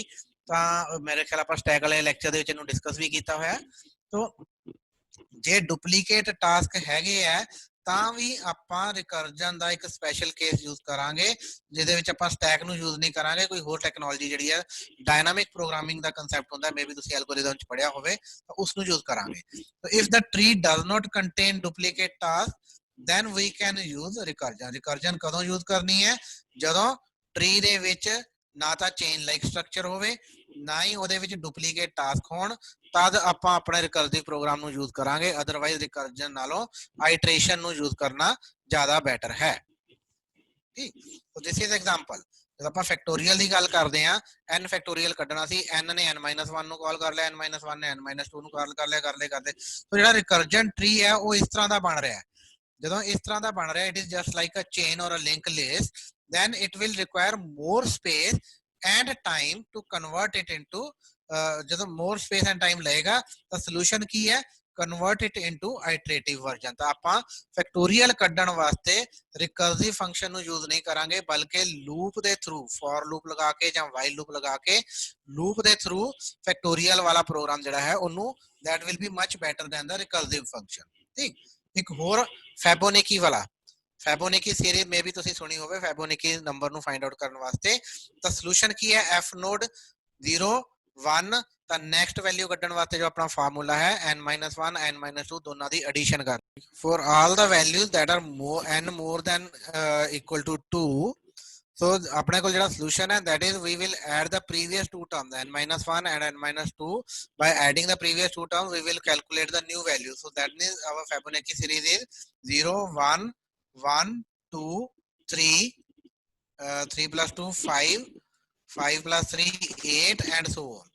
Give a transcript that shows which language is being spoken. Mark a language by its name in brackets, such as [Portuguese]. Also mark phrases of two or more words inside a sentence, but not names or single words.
[Punjabi] ਤਾਂ ਮੇਰੇ ਖਿਆਲ ਆਪਾਂ ਸਟੈਕ ਵਾਲੇ ਲੈਕਚਰ ਦੇ ਵਿੱਚ ਇਹਨੂੰ ਡਿਸਕਸ ਵੀ ਕੀਤਾ ਹੋਇਆ। ਸੋ ਜੇ [English] duplicate task [Punjabi] ਹੈਗੇ ਆ ਤਾਂ ਵੀ ਆਪਾਂ ਰਿਕਰਜਨ ਦਾ ਇੱਕ [English] special case [Punjabi] ਯੂਜ਼ ਕਰਾਂਗੇ ਜਿਹਦੇ ਵਿੱਚ ਆਪਾਂ ਸਟੈਕ ਨੂੰ ਯੂਜ਼ ਨਹੀਂ ਕਰਾਂਗੇ, ਕੋਈ ਹੋਰ ਟੈਕਨੋਲੋਜੀ ਜਿਹੜੀ ਹੈ [English] dynamic programming [Punjabi] ਦਾ ਕਨਸੈਪਟ ਹੁੰਦਾ, ਮੇਬੀ ਤੁਸੀਂ ਐਲਗੋਰਿਥਮ ਚ ਪੜਿਆ ਹੋਵੇ ਤਾਂ ਉਸ ਨੂੰ ਯੂਜ਼ ਕਰਾਂਗੇ। [English] so if the tree does not contain duplicate task then we can use recursion। [Punjabi] recursion ਕਦੋਂ ਯੂਜ਼ ਕਰਨੀ ਹੈ? ਜਦੋਂ ਟਰੀ ਦੇ ਵਿੱਚ ਨਾ ਤਾਂ [English] chain like structure [Punjabi] ਹੋਵੇ, ਨਾ ਹੀ ਉਹਦੇ ਵਿੱਚ [English] duplicate task [Punjabi] ਹੋਣ, ਤਦ ਆਪਾਂ ਆਪਣੇ [English] recursive program [Punjabi] ਨੂੰ ਯੂਜ਼ ਕਰਾਂਗੇ। [English] otherwise recursion [Punjabi] ਨਾਲੋਂ ਆਈਟਰੇਸ਼ਨ ਨੂੰ ਯੂਜ਼ ਕਰਨਾ ਜ਼ਿਆਦਾ ਬੈਟਰ ਹੈ। [English] ਠੀਕ, so this is example. [Punjabi] ਜਦੋਂ ਆਪਾਂ ਫੈਕਟੋਰੀਅਲ ਦੀ ਗੱਲ ਕਰਦੇ ਆ, n ਫੈਕਟੋਰੀਅਲ ਕੱਢਣਾ ਸੀ, n ਨੇ n-1 ਨੂੰ ਕਾਲ ਕਰ ਲਿਆ, n-1 ਨੇ n-2 ਨੂੰ ਕਾਲ ਕਰ ਲਿਆ, ਕਰਦੇ ਸੋ ਜਿਹੜਾ [English] recursion tree [Punjabi] ਹੈ ਉਹ ਇਸ ਤਰ੍ਹਾਂ ਦਾ ਬਣ ਰਿਹਾ ਹੈ। ਜਦੋਂ ਇਸ ਤਰ੍ਹਾਂ ਦਾ ਬਣ ਰਿਹਾ, [English] it is just like a chain or a link list, then it will require more space and time to convert it into ਜਦੋਂ more space and time [Punjabi] ਲਏਗਾ ਤਾਂ solution ਕੀ ਹੈ? [English] convert it into iterative version। [Punjabi] ਤਾਂ ਆਪਾਂ ਫੈਕਟੋਰੀਅਲ ਕੱਢਣ ਵਾਸਤੇ [English] recursive function [Punjabi] ਨੂੰ ਯੂਜ਼ ਨਹੀਂ ਕਰਾਂਗੇ, ਬਲਕਿ ਲੂਪ ਦੇ ਥਰੂ, [English] for loop [Punjabi] ਲਗਾ ਕੇ ਜਾਂ [English] while loop [Punjabi] ਲਗਾ ਕੇ ਲੂਪ ਦੇ ਥਰੂ ਫੈਕਟੋਰੀਅਲ ਵਾਲਾ ਪ੍ਰੋਗਰਾਮ ਜਿਹੜਾ ਹੈ ਉਹਨੂੰ [English] that will be much better than the recursive function। [Punjabi] ਠੀਕ, ਇੱਕ ਹੋਰ ਫੈਬੋਨਿਕੀ ਵਾਲਾ, [English] Fibonacci series [Punjabi] ਮੇ ਵੀ ਤੁਸੀਂ ਸੁਣੀ ਹੋਵੇ, [English] Fibonacci number [Punjabi] ਨੂੰ [English] find out [Punjabi] ਕਰਨ ਵਾਸਤੇ। ਤਾਂ ਸੋਲੂਸ਼ਨ ਕੀ ਹੈ? f ਨੋਡ 0 1 ਤਾਂ [English] next value [Punjabi] ਕੱਢਣ ਵਾਸਤੇ ਜੋ ਆਪਣਾ ਫਾਰਮੂਲਾ ਹੈ n-1 n-2 ਦੋਨਾਂ ਦੀ ਐਡੀਸ਼ਨ ਕਰ। [English] for all the values that are n more than equal to 2, so [Punjabi] ਆਪਣੇ ਕੋਲ ਜਿਹੜਾ ਸੋਲੂਸ਼ਨ ਹੈ [English] that is we will add the previous two terms n-1 and n-2 by adding the previous two terms we will calculate the new value। so that means our Fibonacci series is 0 1 1 2 3 3 plus 2 5 5 plus 3 8 and so on।